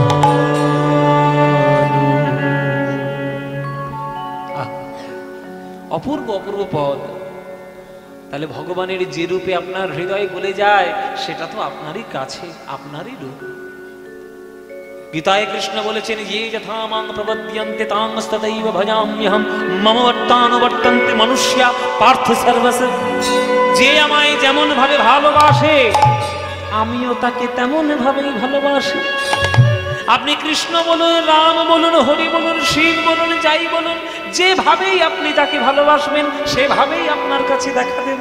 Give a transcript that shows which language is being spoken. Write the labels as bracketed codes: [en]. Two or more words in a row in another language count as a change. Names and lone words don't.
[bn] অপূর্ব অপূর্ব পদ। তাহলে ভগবানের যে রূপে আপনার হৃদয় গলে যায়, সেটা তো আপনারই কাছে, আপনারই রূপ। গীতায় কৃষ্ণ বলেছেন, [sa] ये यथा मां प्रपद्यन्ते तांस्तदैव भजाम्यहं मम वर्तानुवर्तन्ते मनुष्या पार्थ सर्वस। [bn] যে আমায় যেমন ভাবে ভালোবাসে, আমিও তাকে তেমন ভাবেই ভালোবাসি। আপনি কৃষ্ণ বলুন, রাম বলুন, হরি বলুন, শিব বলুন, যাই বলুন, যেভাবেই আপনি তাকে ভালোবাসবেন সেভাবেই আপনার কাছে দেখা দেবে।